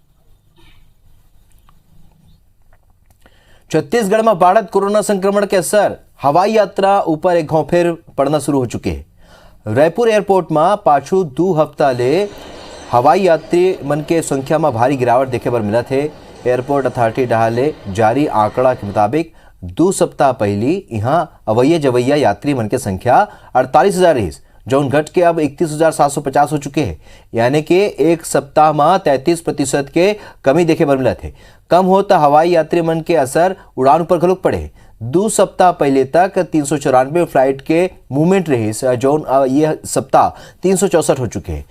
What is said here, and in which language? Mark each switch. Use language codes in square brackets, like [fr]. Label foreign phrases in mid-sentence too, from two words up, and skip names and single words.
[hne] छत्तीसगढ़ में बढ़त कोरोना संक्रमण के असर हवाई यात्रा ऊपर एक घाव फिर पड़ना शुरू हो चुके हैं। रायपुर एयरपोर्ट में पाछू 2 हफ्ता ले हवाई यात्री मन के संख्या में भारी गिरावट देखे पर मिला थे। एयरपोर्ट अथॉरिटी डाले जारी आंकड़ा के मुताबिक 2 सप्ताह पहली यहाँ अवैया जवैया यात्री मन के संख्या 48,000 रही, जौन घट के अब 31,750 हो चुके हैं। यानी कि एक सप्ताह में 33% के कमी देखे पर मिला थे। कम होता हवाई यात्री मन के असर उड़ान पर घलोक पड़े। 2 सप्ताह पहले तक 394 फ्लाइट के मूवमेंट रही, जौन यह सप्ताह 364 हो चुके हैं।